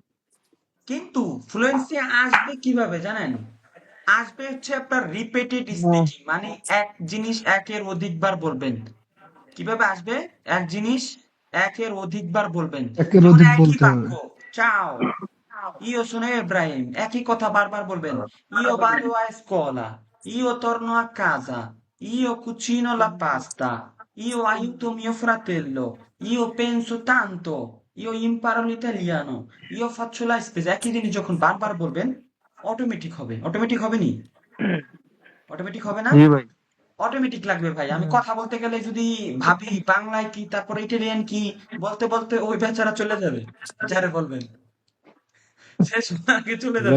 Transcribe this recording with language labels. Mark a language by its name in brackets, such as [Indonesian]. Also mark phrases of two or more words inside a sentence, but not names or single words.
[Bangla] কিন্তু ফ্লুয়েন্সি আসবে কিভাবে জানেন? আসবে হচ্ছে আপনার রিপিটেড স্পিকিং, মানে এক জিনিস একের অধিকবার বলবেন। কিভাবে আসবে? এক জিনিস একের অধিকবার বলবেন। একের যেমন অধিক একই বলতে বাক্য, হবে। [Italian] ciao, io sono Ibrahim, [Bangla] একই কথা বারবার বলবেন। [Italian] Io vado a scuola, io torno a casa, io cucino la pasta, io aiuto mio fratello, io penso tanto, io imparo l'italiano, io faccio la spesa। [Bangla] একই জিনিস যখন বারবার বলবেন, অটোমেটিক হবে। অটোমেটিক হবে নি? অটোমেটিক হবে না? জি ভাই। অটোমেটিক লাগবে ভাই। আমি কথা বলতে গেলে যদি ভাবি বাংলায় কি, তারপর ইটালিয়ান কি, বলতে বলতে ওই বেচারা চলে যাবে, যারে বলবেন সে সময় আগে চলে যাবে।